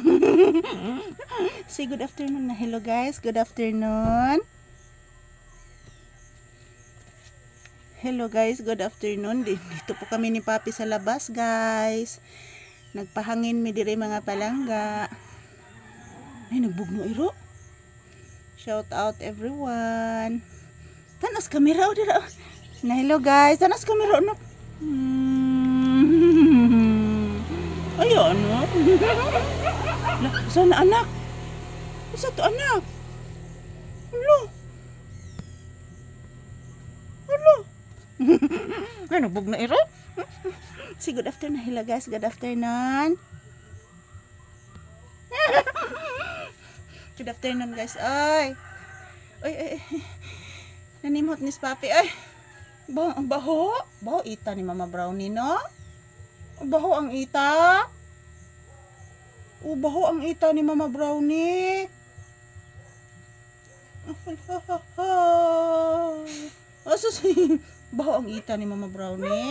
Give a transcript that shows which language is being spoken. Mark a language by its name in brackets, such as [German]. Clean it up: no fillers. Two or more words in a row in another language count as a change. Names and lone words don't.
[English] Say good afternoon na. Hello guys, good afternoon. Hello guys, good afternoon. [Filipino] Dito po kami ni Papi sa labas guys. [Cebuano] Nagpahangin mi dire mga palangga. Ay, nagbugno iro. [English] Shout out everyone. [Cebuano] Tanas kamera o dira. Na [English] hello guys, [Cebuano] tanas kamera no. [Filipino] Ay ano? Lah, sana anak? Isa to anak? [English] Hello? Hello? [Cebuano] Ano, bug na iro? [English] Say good afternoon. Hello guys, good afternoon. Good afternoon guys. Ay. [Cebuano] Ay. Nanimot ni Papi. Ay. Baho. Baho ita ni Mama Brownie, no? Baho ang ita. Baho ang ita ni Mama Brownie. Asus, baho ang ita ni Mama Brownie.